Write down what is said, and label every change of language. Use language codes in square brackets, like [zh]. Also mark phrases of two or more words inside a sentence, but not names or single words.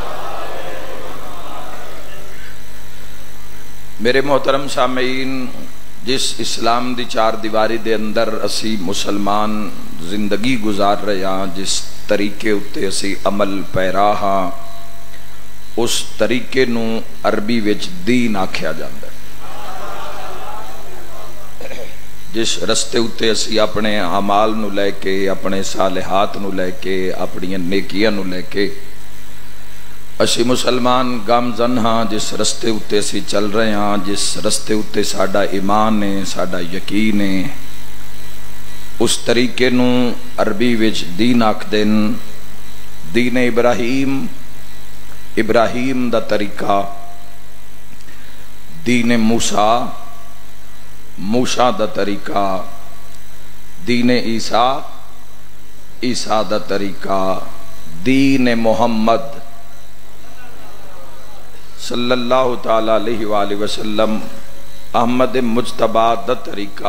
[pa] میرے محترم سامعین جس اسلام دی چار دیواری دے اندر اسی مسلمان زندگی گزار رہے ہاں، جس طریقے اتے اسی عمل پیرا ہاں، اس طریقے نو عربی وچ دین آکھیا جاندا ہے۔ جس رستے اتے اسی اپنے اعمال نو لے کے، اپنے صالحات نو لے کے، اپنی نیکیاں نو لے کے اسی مسلمان گامزن ہاں، جس رستے اتے اسی چل رہے ہاں، جس رستے اتے ساڈا ایمان ہے، ساڈا یقین ہے، اس طریقے نو عربی وچ دین آکھدن۔ دین ابراہیم، ابراہیم دا طریقہ، دین موسیٰ، موسیٰ دا طریقہ، دین عیسیٰ، عیسیٰ دا طریقہ، دین محمد [ar] صلی اللہ تعالیٰ علیہ وآلہ وسلم [pa] احمد مجتبی دا طریقہ۔